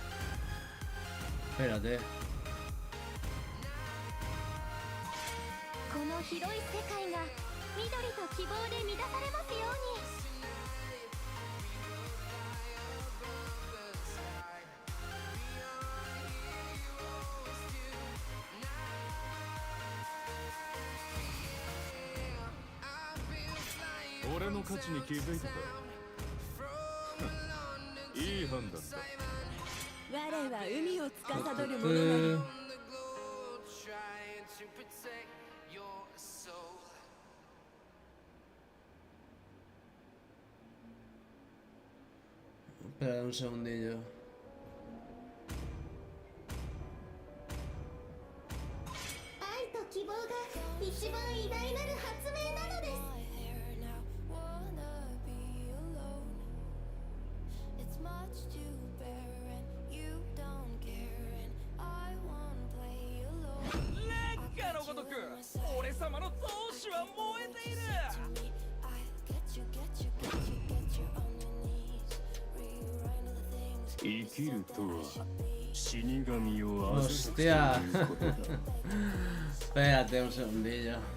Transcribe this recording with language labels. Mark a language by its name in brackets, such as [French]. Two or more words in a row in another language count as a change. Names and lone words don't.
[Spanish] Espérate. [Japanese] 広い世界が緑と希望で満たされますように。俺の価値に気づいたか。いい判断だ。我は海を司る者なり。 [Spanish] Espera un segundillo. [Japanese] 愛と希望が一番偉大なる発明なのです。烈火のごとく俺様の闘志は燃えている。生きるとは死神を [Spanish] Hostia. Espérate un segundillo.